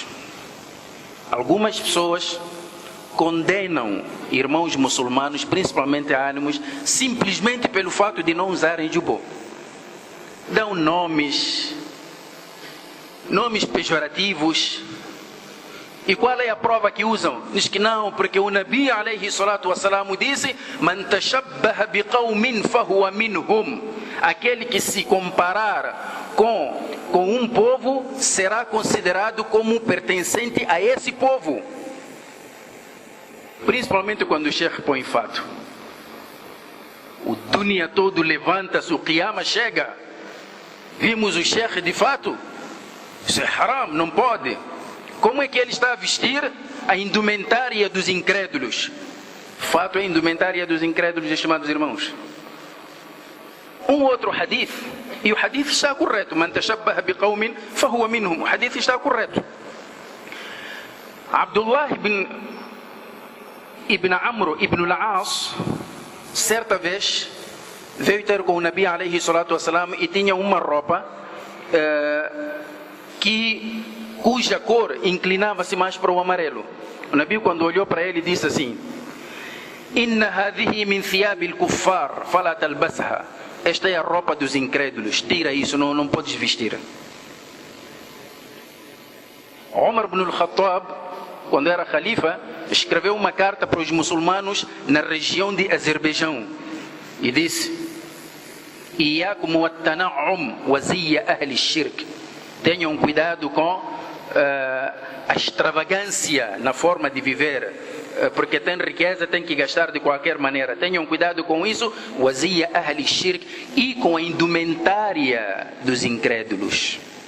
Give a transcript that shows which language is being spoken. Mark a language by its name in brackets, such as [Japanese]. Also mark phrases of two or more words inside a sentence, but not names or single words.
[Portuguese] Algumas pessoas condenam irmãos muçulmanos, principalmente ânimos, simplesmente pelo fato de não usarem jubó. Dão nomes pejorativos, E qual é a prova que usam? Diz que não, porque o Nabi [Arabic] عليه الصلاة والسلام [Portuguese] disse: [Arabic] من تشبه بقوم فهو منهم. [Portuguese] Aquele que se comparar com um povo será considerado como pertencente a esse povo. Principalmente quando o Sheikh põe fato. O dunya todo levanta-se, o Qiyama chega. Vimos o Sheikh de fato? Isso é haram, não pode. Como é que ele está a vestir? A indumentária dos incrédulos. Fato é a indumentária dos incrédulos, estimados irmãos. Um outro hadith, e o hadith está correto. [Arabic] من تشبه بقوم فهو منهم. [Portuguese] O hadith está correto. Abdullah ibn Amr ibn al-As, certa vez, veio ter com o Nabi [Arabic] عليه الصلاة والسلام [Portuguese] e tinha uma roupa cuja cor inclinava-se mais para o amarelo. O Nabi, quando olhou para ele, disse assim: [Arabic] إن هذه من ثياب الكفار, فلا تلبسها. [Portuguese] Esta é a roupa dos incrédulos, tira isso, não podes vestir. Umar ibn al-Khattab, quando era khalifa, escreveu uma carta para os muçulmanos na região de Azerbaijão e disse: [Arabic] إياكم والتنعم وزي أهل الشرك. [Portuguese] Tenham cuidado com a extravagância na forma de viver, porque tem riqueza, tem que gastar de qualquer maneira. Tenham cuidado com isso, [Arabic] وزي أهل الشرك, [Portuguese] e com a indumentária dos incrédulos.